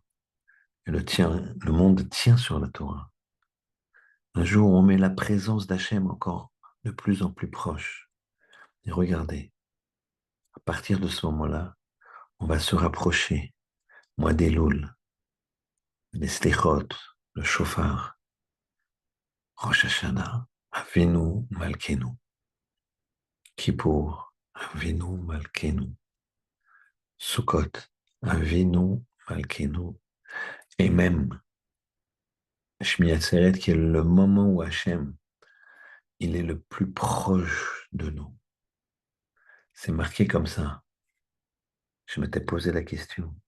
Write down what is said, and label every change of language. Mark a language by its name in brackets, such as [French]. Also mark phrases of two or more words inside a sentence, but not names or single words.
[French] Et le monde tient sur la Torah. Un jour où on met la présence d'Hachem encore de plus en plus proche. Et regardez, à partir de ce moment-là, on va se rapprocher. Mois d'Elul, les Slichot, le Shofar, Rosh Hashanah, Avinu Malkenu, Kippour, Avinu Malkenu, Sukkot, Avinu Malkenu, et même Shmini Atzeret, qui est le moment où Hachem, il est le plus proche de nous. C'est marqué comme ça. Je m'étais posé la question.